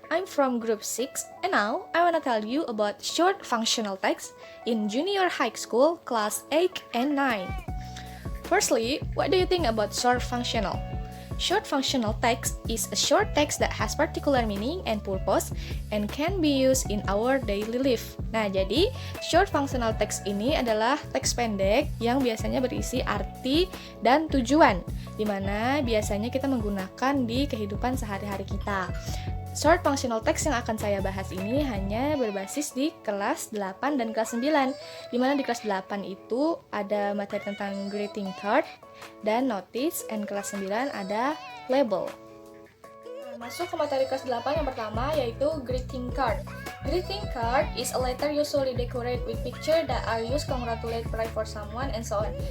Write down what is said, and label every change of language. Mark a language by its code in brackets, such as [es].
[en] I'm from Group 6, and now I wanna tell you about short functional text in junior high school, class 8 and 9. Firstly, what do you think about short functional? Short functional text is a short text that has particular meaning and purpose and can be used in our daily life. [id] Nah, jadi short functional text ini adalah teks pendek yang biasanya berisi arti dan tujuan, di mana biasanya kita menggunakan di kehidupan sehari-hari kita. Short functional text yang akan saya bahas ini hanya berbasis di kelas 8 dan kelas 9, di mana di kelas 8 itu ada materi tentang greeting card dan notice, dan kelas 9 ada label. Masuk ke materi kelas 8 yang pertama, yaitu greeting card. [en] Greeting card is a letter usually decorated with picture that are used congratulate, pray for someone, and so on.